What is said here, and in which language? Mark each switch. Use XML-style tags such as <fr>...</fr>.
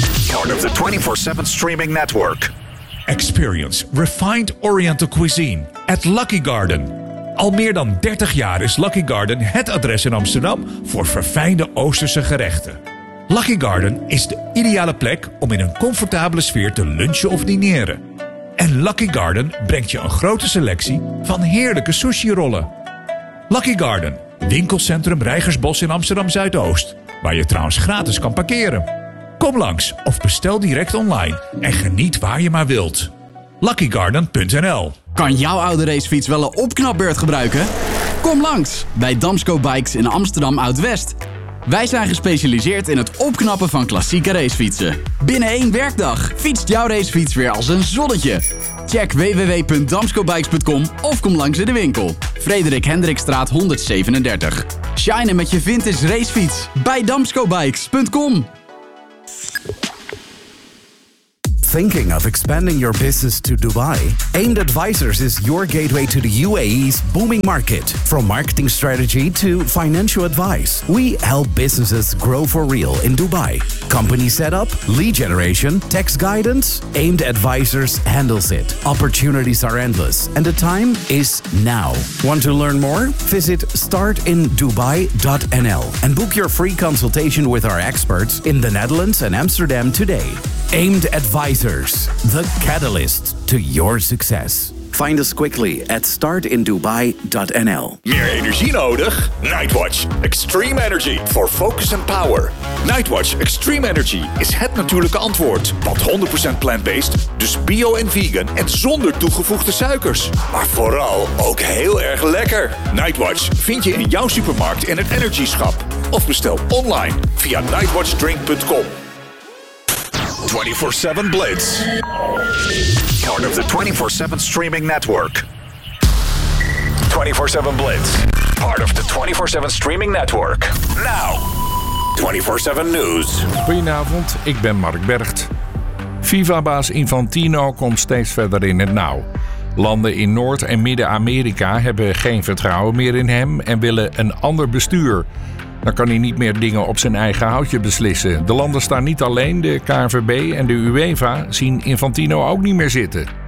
<en>Part of the 24/7 streaming network. Experience refined Oriental cuisine at Lucky Garden.</en> <nl>Al meer dan 30 jaar is Lucky Garden het adres in Amsterdam voor verfijnde Oosterse gerechten. Lucky Garden is de ideale plek om in een comfortabele sfeer te lunchen of dineren. En Lucky Garden brengt je een grote selectie van heerlijke sushi-rollen. Lucky Garden, winkelcentrum Reigersbos in Amsterdam-Zuidoost, waar je trouwens gratis kan parkeren. Kom langs of bestel direct online en geniet waar je maar wilt. Luckygarden.nl. Kan jouw oude racefiets wel een opknapbeurt gebruiken? Kom langs bij Damsco Bikes in Amsterdam-Oud-West. Wij zijn gespecialiseerd in het opknappen van klassieke racefietsen. Binnen één werkdag fietst jouw racefiets weer als een zonnetje. Check www.damscobikes.com of kom langs in de winkel. Frederik Hendrikstraat 137. Shine met je vintage racefiets bij damscobikes.com.</nl> <en>Thinking of expanding your business to Dubai? AIMED Advisors is your gateway to the UAE's booming market. From marketing strategy to financial advice, we help businesses grow for real in Dubai. Company setup, lead generation, tax guidance, AIMED Advisors handles it. Opportunities are endless and the time is now. Want to learn more? Visit startindubai.nl and book your free consultation with our experts in the Netherlands and Amsterdam today. AIMED Advisors, the catalyst to your success. Find us quickly at startindubai.nl.</en> <nl>Meer energie nodig?</nl> <en>Nightwatch Extreme Energy for focus and power.</en> <nl>Nightwatch Extreme Energy is het natuurlijke antwoord. Want 100% plant-based, dus bio en vegan en zonder toegevoegde suikers. Maar vooral ook heel erg lekker. Nightwatch vind je in jouw supermarkt en het energy shop. Of bestel online via nightwatchdrink.com.</nl> <en>24/7 Blitz. Part of the 24/7 streaming network. 24/7 Blitz. Part of the 24/7 streaming network. Now. 24/7 News.</en> <nl>Goedenavond, ik ben Mark Bergt. FIFA-baas Infantino komt steeds verder in het nauw. Landen in Noord- en Midden-Amerika hebben geen vertrouwen meer in hem en willen een ander bestuur. Dan kan hij niet meer dingen op zijn eigen houtje beslissen. De landen staan niet alleen, de KNVB en de UEFA zien Infantino ook niet meer zitten.</nl>